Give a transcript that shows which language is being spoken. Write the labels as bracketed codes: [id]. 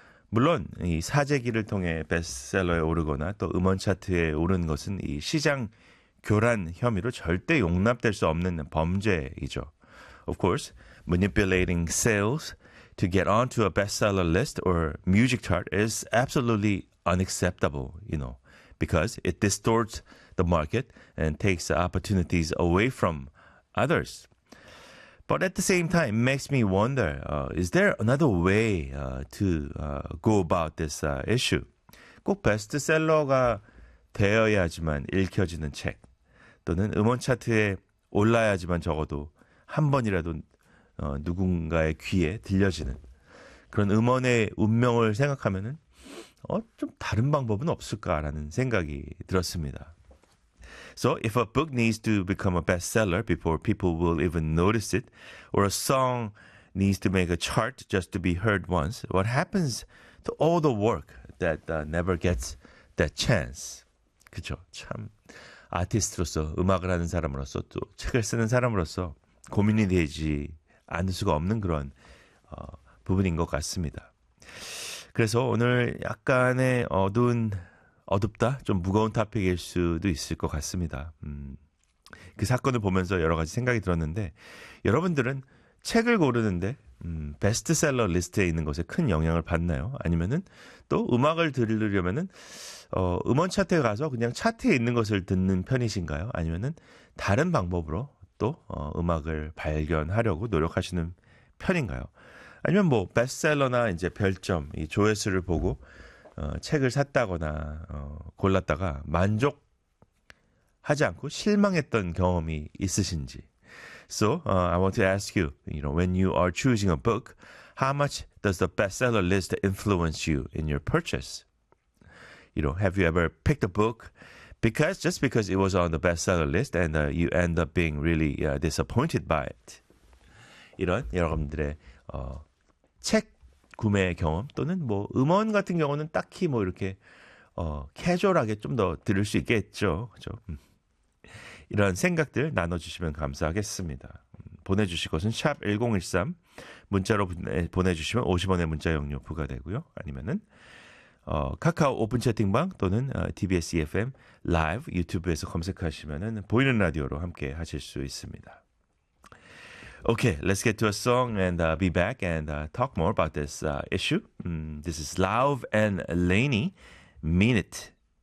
[ko] 물론 이 사재기를 통해 베스트셀러에 오르거나 또 음원 차트에 오르는 것은 이 시장 교란 혐의로 절대 용납될 수 없는 범죄이죠. [en] Of course, manipulating sales to get onto a bestseller list or music chart is absolutely unacceptable, you know, because it distorts the market and takes opportunities away from others. But at the same time, it makes me wonder, is there another way to go about this issue? [ko] 꼭 베스트셀러가 되어야지만 읽혀지는 책, 또는 음원 차트에 올라야지만 적어도 한 번이라도 누군가의 귀에 들려지는 그런 음원의 운명을 생각하면은 좀 다른 방법은 없을까라는 생각이 들었습니다. [en] So if a book needs to become a bestseller before people will even notice it, or a song needs to make a chart just to be heard once, what happens to all the work that never gets that chance? [ko] 그쵸? 참 아티스트로서 음악을 하는 사람으로서 또 책을 쓰는 사람으로서 고민이 되지 않을 수가 없는 그런 부분인 것 같습니다. 그래서 오늘 약간의 어둡다? 좀 무거운 토픽일 수도 있을 것 같습니다. 그 사건을 보면서 여러 가지 생각이 들었는데, 여러분들은 책을 고르는데, 베스트셀러 리스트에 있는 것에 큰 영향을 받나요? 아니면은 또 음악을 들으려면은, 음원 차트에 가서 그냥 차트에 있는 것을 듣는 편이신가요? 아니면은 다른 방법으로 또, 음악을 발견하려고 노력하시는 편인가요? 아니면 뭐, 베스트셀러나 이제 별점, 이 조회수를 보고, 책을 샀다거나 골랐다가 만족하지 않고 실망했던 경험이 있으신지. [en] So, I want to ask you, you know, when you are choosing a book, how much does the bestseller list influence you in your purchase? You know, have you ever picked a book because just because it was on the bestseller list and you end up being really disappointed by it? [ko] 이런 여러분들의 책 구매 경험 또는 뭐 음원 같은 경우는 딱히 뭐 이렇게 캐주얼하게 좀더 들을 수 있겠죠. 그렇죠? 이런 생각들 나눠주시면 감사하겠습니다. 보내주실 것은 샵 1013, 문자로 보내주시면 50원의 문자 용료 부과되고요. 아니면은 카카오 오픈 채팅방 또는 TBS EFM 라이브 유튜브에서 검색하시면은 보이는 라디오로 함께 하실 수 있습니다. [en] Okay, let's get to a song and be back and talk more about this issue. This is Lauv and Lainey, Mean It.